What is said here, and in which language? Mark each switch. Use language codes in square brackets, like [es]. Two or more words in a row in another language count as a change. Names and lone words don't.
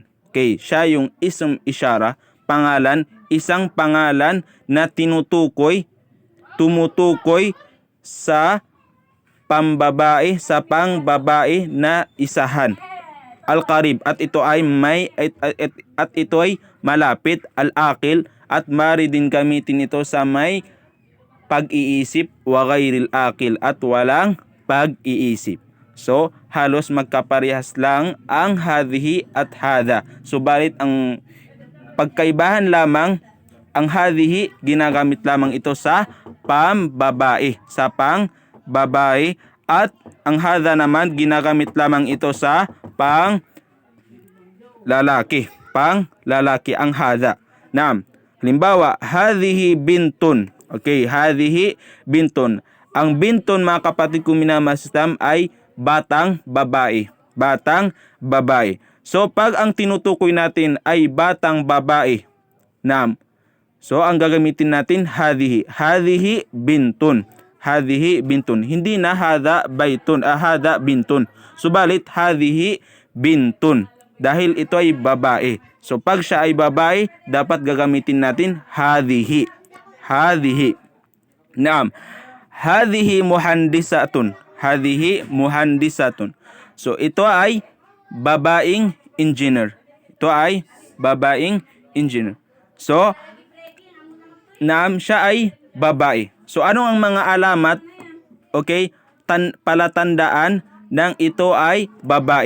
[tl] Okay, siya yung [ar] اسم إشارة, [tl] pangalan, isang pangalan na tumutukoy sa pambabae, sa pang-babae na isahan. Al-qarib, at ito ay at ito ay malapit. Al-aqil, at maaari din gamitin ito sa may pag-iisip. [ar] وغير العاقل, [tl] at walang pag-iisip. So, halos magkaparehas lang ang hadhihi at hada. Subalit, ang pagkaibahan lamang, ang hadhihi, ginagamit lamang ito sa pambabae. Sa pang-babae. At ang hada naman, ginagamit lamang ito sa pang-lalaki. Pang-lalaki ang hada. Naam. Halimbawa, [ar] هذه بنت. Okay, هذه بنت. [tl] Ang bintun, mga kapatid kong minamahal sa Islam, ay batang babae. Batang babae. So, pag ang tinutukoy natin ay batang babae, naam, so ang gagamitin natin hadhihi. [ar] هذه بنت. هذه بنت. [tl] Hindi na [ar] هذا بيت، هذا بنت. Subalit, هذه بنت. [tl] Dahil ito ay babae. So, pag siya ay babae, dapat gagamitin natin hadhihi. [ar] هذه. نعم. هذه مهندسة. هذه مهندسة. [tl] So, ito ay babaeng engineer. Ito ay babaeng engineer. So, naam, siya ay babae. So, ano ang mga alamat, okay, palatandaan ng ito ay babae?